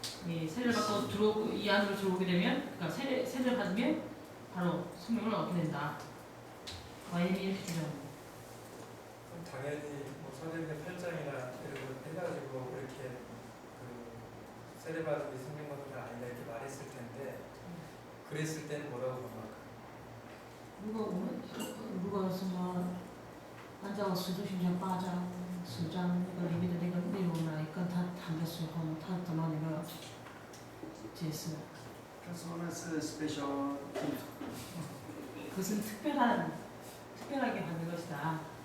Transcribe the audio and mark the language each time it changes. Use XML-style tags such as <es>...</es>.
<ko>이 세례를 받고 들어오고 이 안으로 들어오게 되면, 그러니까 세례를 받으면 바로 성령을 얻게 된다. YM이 이렇게 주장합니다. 그럼 당연히 뭐 사도행전 8장이나 이런 거 해가지고 이렇게 그 세례받은 게 성령 받은 건 아니다 이렇게 말했을 텐데 그랬을 때는 뭐라고 생각할까?</ko> <zh>如果什么按照使徒行传8章10章那个里面的那个内容来跟他谈的时候，他怎么那个解释？他说那是</zh> <en>special gift，</en> <ko>그것은 특별하게 받는 것이다.</ko>